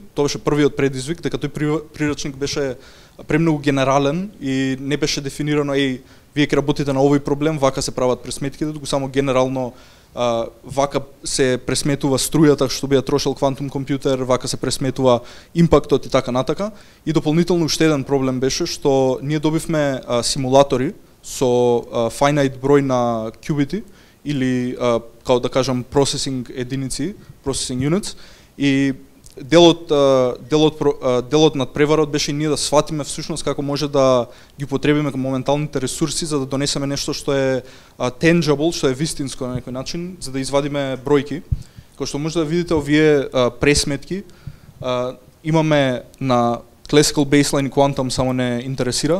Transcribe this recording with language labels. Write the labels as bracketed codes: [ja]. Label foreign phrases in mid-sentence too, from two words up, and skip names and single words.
[mk] Тоа беше првиот предизвик, дека тој прирачник беше премногу генерален и не беше дефинирано вие ќе работите на овој проблем, вака се прават пресметките, туку само генерално вака се пресметува струјата што би ја трошел квантум компјутер, вака се пресметува импактот и така натака. И дополнително уште еден проблем беше што ние добивме симулатори со finite број на qubiti или како да кажам processing единици, [en] processing units, [mk] и делот над преварот беше ние да сватиме всушност како може да ги употребиме моменталните ресурси за да донесеме нешто што е tangible, што е вистинско на некој начин, за да извадиме бројки. Кој што може да видите овие пресметки, имаме на [en] Classical Baseline [mk] и Quantum, само не интересира.